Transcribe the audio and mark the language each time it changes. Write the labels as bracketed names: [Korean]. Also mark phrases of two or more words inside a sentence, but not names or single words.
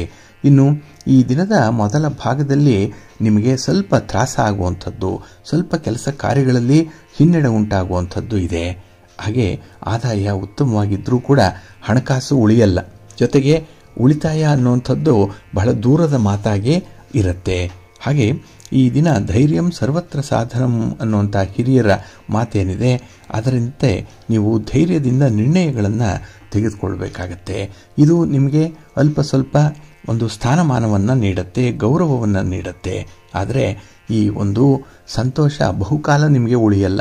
[Kannada] ಇನ್ನು ಈ ದಿನದ ಮೊದಲ ಭಾಗದಲ್ಲಿ ನಿಮಗೆ ಸ್ವಲ್ಪ ತ್ರಾಸ ಆಗುವಂಥದ್ದು, ಸ್ವಲ್ಪ ಕೆಲಸ ಕಾರ್ಯಗಳಲ್ಲಿ ಹಿನ್ನಡೆ ಉಂಟಾಗುವಂಥದ್ದು ಇದೆ. ಹಾಗೆ ಆದಾಯ ಉತ್ತಮವಾಗಿದ್ದರೂ ಕೂಡ ಹಣಕಾಸು ಉಳಿಯಲ್ಲ, ಜೊತೆಗೆ ಉಳಿತಾಯ ಅನ್ನುವಂಥದ್ದು ಬಹಳ ದೂರದ ಮಾತಾಗಿ ಇರುತ್ತೆ. ಹಾಗೆ ಈ ದಿನ [Sanskrit] ಧೈರ್ಯಂ ಸರ್ವತ್ರ ಸಾಧನಂ [Kannada] ಅನ್ನುವಂಥ ಹಿರಿಯರ ಮಾತೇನಿದೆ, ಅದರಂತೆ ನೀವು ಧೈರ್ಯದಿಂದ ನಿರ್ಣಯಗಳನ್ನು ತೆಗೆದುಕೊಳ್ಬೇಕಾಗತ್ತೆ. ಇದು ನಿಮಗೆ ಅಲ್ಪ ಸ್ವಲ್ಪ ಒಂದು ಸ್ಥಾನಮಾನವನ್ನು ನೀಡುತ್ತೆ, ಗೌರವವನ್ನು ನೀಡುತ್ತೆ. ಆದರೆ ಈ ಒಂದು ಸಂತೋಷ ಬಹುಕಾಲ ನಿಮಗೆ ಉಳಿಯಲ್ಲ.